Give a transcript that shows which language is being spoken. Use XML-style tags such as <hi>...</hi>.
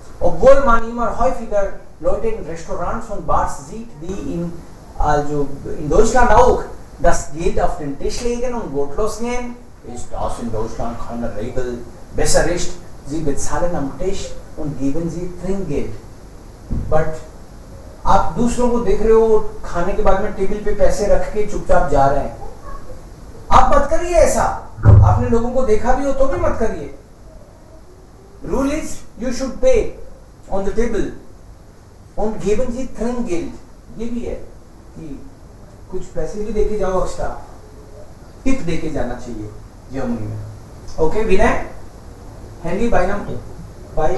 <de>Obwohl man immer häufiger Leute in Restaurants und Bars sieht, die in Deutschland auch das Geld auf den Tisch legen und wortlos gehen, ist das in Deutschland keine Regel. Besser ist, Sie bezahlen am Tisch und geben Sie Trinkgeld.</de> <hi>But आप दूसरों को देख रहे हो खाने के बाद में टेबल पे पैसे रख के चुपचाप जा रहे हैं, आप मत करिए ऐसा. आपने लोगों को देखा भी हो तो भी मत करिए.</hi> <en>Rule is you should pay on the table</en> <de>und geben Sie Trinkgeld.</de> <hi>ये भी है कि कुछ पैसे भी देके जाओ, एक्स्ट्रा टिप देके जाना चाहिए जर्मनी में. ओके विनय, हैंडी बाय नम बाय</hi>